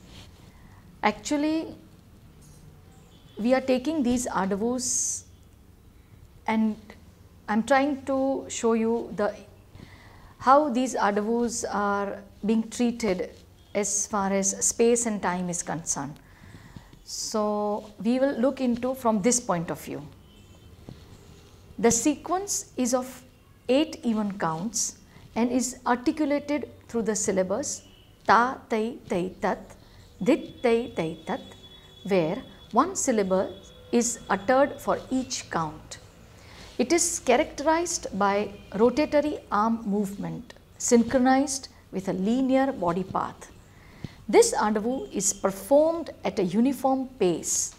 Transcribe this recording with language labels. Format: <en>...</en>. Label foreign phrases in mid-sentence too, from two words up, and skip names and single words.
<en>actually we are taking these Adavus and I am trying to show you how these Adavus are being treated as far as space and time is concerned. So, we will look into from this point of view. The sequence is of 8 even counts and is articulated through the syllables ta, tai, tai, tat, dit, tai, tai, tat, where one syllable is uttered for each count. It is characterized by rotatory arm movement synchronized with a linear body path. This Adavu is performed at a uniform pace.</en>